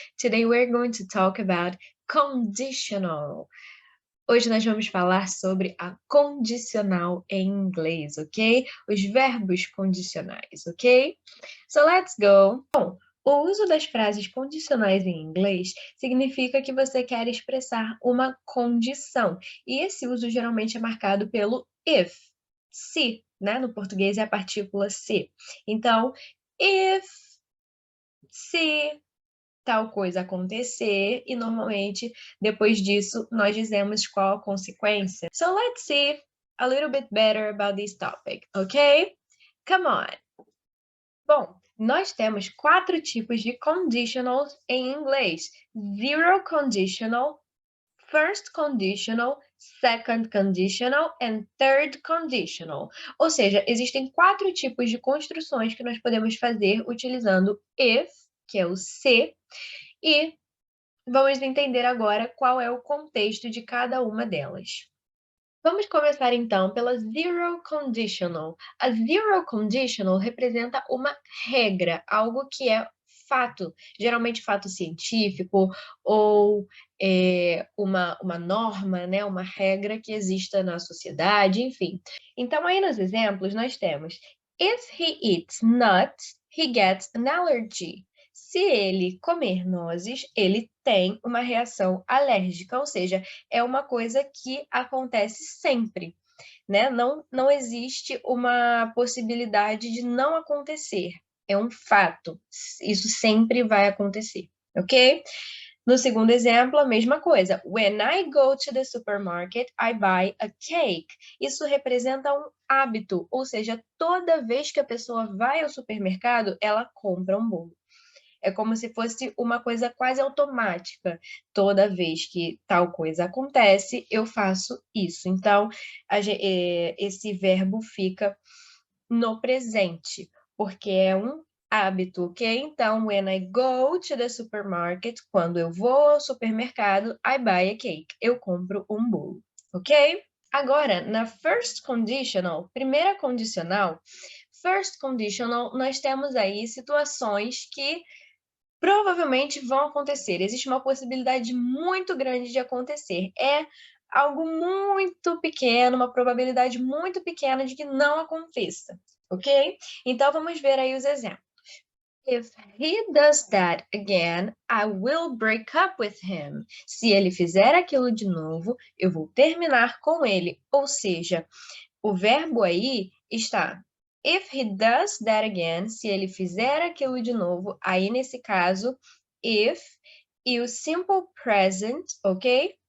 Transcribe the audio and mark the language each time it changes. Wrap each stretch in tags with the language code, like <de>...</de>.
<en>Today we're going to talk about conditional.</en> <pt>Hoje nós vamos falar sobre a condicional em inglês, ok? Os verbos condicionais, ok?</pt> <en>So let's go.</en> <pt>Bom, o uso das frases condicionais em inglês significa que você quer expressar uma condição. E esse uso geralmente é marcado pelo if, se, né? No português é a partícula se. Então, if, se tal coisa acontecer, e normalmente, depois disso, nós dizemos qual a consequência.</pt> <en>So let's see a little bit better about this topic, ok? Come on!</en> <pt>Bom, nós temos 4 tipos de conditionals em inglês.</pt> <en>Zero conditional, first conditional, second conditional and third conditional.</en> <pt>Ou seja, existem 4 tipos de construções que nós podemos fazer utilizando if, que é o se, e vamos entender agora qual é o contexto de cada uma delas. Vamos começar então pela zero conditional. A zero conditional representa uma regra, algo que é fato, geralmente fato científico ou uma norma, né? Uma regra que exista na sociedade, enfim. Então, aí nos exemplos nós temos</pt> <en>if he eats nuts, he gets an allergy.</en> <pt>Se ele comer nozes, ele tem uma reação alérgica, ou seja, é uma coisa que acontece sempre, né? Não existe uma possibilidade de não acontecer. É um fato. Isso sempre vai acontecer, ok? No segundo exemplo, a mesma coisa.</pt> <en>When I go to the supermarket, I buy a cake.</en> <pt>Isso representa um hábito, ou seja, toda vez que a pessoa vai ao supermercado, ela compra um bolo. É como se fosse uma coisa quase automática. Toda vez que tal coisa acontece, eu faço isso. Então, esse verbo fica no presente, porque é um hábito, ok?</pt> <en>Então, when I go to the supermarket,</en> <pt>quando eu vou ao supermercado,</pt> <en>I buy a cake.</en> <pt>Eu compro um bolo, ok? Agora, na first conditional, primeira condicional, first conditional, nós temos aí situações que provavelmente vão acontecer. Existe uma possibilidade muito grande de acontecer. É algo muito pequeno, uma probabilidade muito pequena de que não aconteça, ok? Então, vamos ver aí os exemplos.</pt> <en>If he does that again, I will break up with him.</en> <pt>Se ele fizer aquilo de novo, eu vou terminar com ele. Ou seja, o verbo aí está</pt> <en>if he does that again,</en> <pt>se ele fizer aquilo de novo, aí nesse caso, if e o simple present, ok?</pt>